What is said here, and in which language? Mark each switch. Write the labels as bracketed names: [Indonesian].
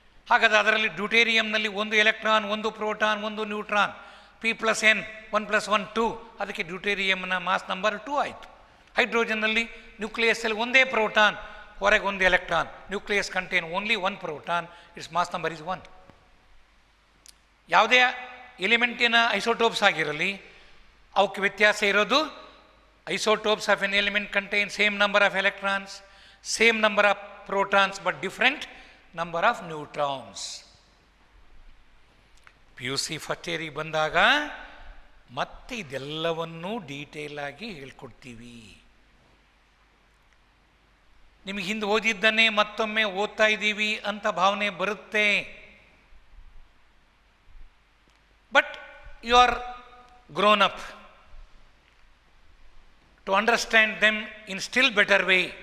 [Kannada] ಹಾಗಾದರೆ ಅದರಲ್ಲಿ ಡ್ಯೂಟೇರಿಯಂನಲ್ಲಿ 1 electron, 1 proton, 1 neutron, P+N 1 + 1 2. ಅದಕ್ಕೆ ಡ್ಯೂಟೇರಿಯಂನ ಮಾಸ್ ನಂಬರ್ 2 ಆಯಿತು. ಹೈಡ್ರೋಜನ್ನಲ್ಲಿ ನ್ಯೂಕ್ಲಿಯಸ್ಸಲ್ಲಿ 1 ಪ್ರೋಟಾನ್, ಹೊರಗೆ 1 electron, [English] Nucleus contain only 1 proton, its mass number is 1. [Kannada] ಯಾವುದೇ ಎಲಿಮೆಂಟಿನ ಐಸೋಟೋಪ್ಸ್ ಆಗಿರಲಿ, ಅವಕ್ಕೆ ವ್ಯತ್ಯಾಸ ಇರೋದು [English] isotopes of an element contain same number of electrons, same number of protons but different number of neutrons. [Kannada] PUC first ಇಯರಿಗೆ ಬಂದಾಗ ಮತ್ತೆ ಇದೆಲ್ಲವನ್ನೂ detail ಆಗಿ ಹೇಳ್ಕೊಡ್ತೀವಿ. ನಿಮಗೆ ಹಿಂದೆ ಓದಿದ್ದನ್ನೇ ಮತ್ತೊಮ್ಮೆ ಓದ್ತಾ ಇದ್ದೀವಿ ಅಂತ ಭಾವನೆ ಬರುತ್ತೆ. [English] But you are grown up to understand them in still better way.